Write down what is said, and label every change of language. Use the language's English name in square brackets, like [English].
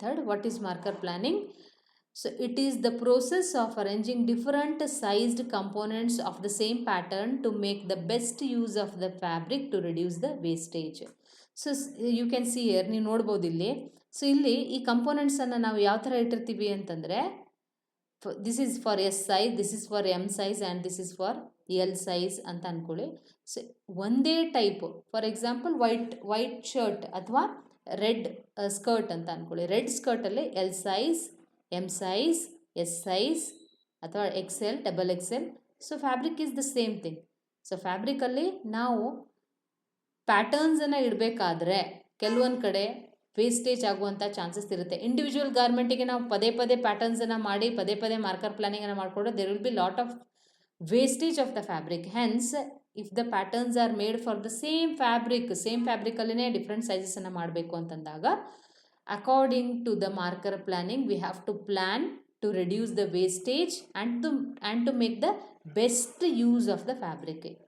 [English] What is marker planning? So it is the process of arranging different sized components of the same pattern to make the best use of the fabric to reduce the wastage. So you can see here, [Kannada] ನೀವು ನೋಡ್ಬೋದು ಇಲ್ಲಿ. So ಇಲ್ಲಿ ಈ ಕಂಪೋನೆಂಟ್ಸನ್ನು ನಾವು ಯಾವ ಥರ ಇಟ್ಟಿರ್ತೀವಿ ಅಂತಂದರೆ, [English] this is for S size, this is for M size and this is for L size [Kannada] ಅಂತ ಅಂದ್ಕೊಳ್ಳಿ. ಸೊ ಒಂದೇ type, [English] for example [Kannada] white shirt ಅಥವಾ ರೆಡ್ ಸ್ಕರ್ಟ್ ಅಂತ ಅಂದ್ಕೊಳ್ಳಿ. Red ಸ್ಕರ್ಟಲ್ಲಿ L size, M size, S size ಅಥವಾ XL, XXL. So [English] Fabric is the same thing. [Kannada] So ಫ್ಯಾಬ್ರಿಕಲ್ಲಿ ನಾವು ಪ್ಯಾಟರ್ನ್ಸನ್ನು ಇಡಬೇಕಾದ್ರೆ ಕೆಲವೊಂದು ಕಡೆ ವೇಸ್ಟೇಜ್ ಆಗುವಂಥ ಚಾನ್ಸಸ್ ಇರುತ್ತೆ. ಇಂಡಿವಿಜುವಲ್ ಗಾರ್ಮೆಂಟಿಗೆ ನಾವು ಪದೇ ಪ್ಯಾಟರ್ನ್ಸನ್ನು ಮಾಡಿ ಪದೇ ಮಾರ್ಕರ್ ಪ್ಲಾನಿಂಗನ್ನು ಮಾಡಿಕೊಂಡ್ರೆ [English] There will be lot of wastage of the fabric. Hence if the patterns are made for the same [Kannada] ಫ್ಯಾಬ್ರಿಕಲ್ಲೇ different ಸೈಜಸನ್ನು ಮಾಡಬೇಕು ಅಂತಂದಾಗ [English] according to the marker planning we have to plan to reduce the wastage and to make the best use of the fabric.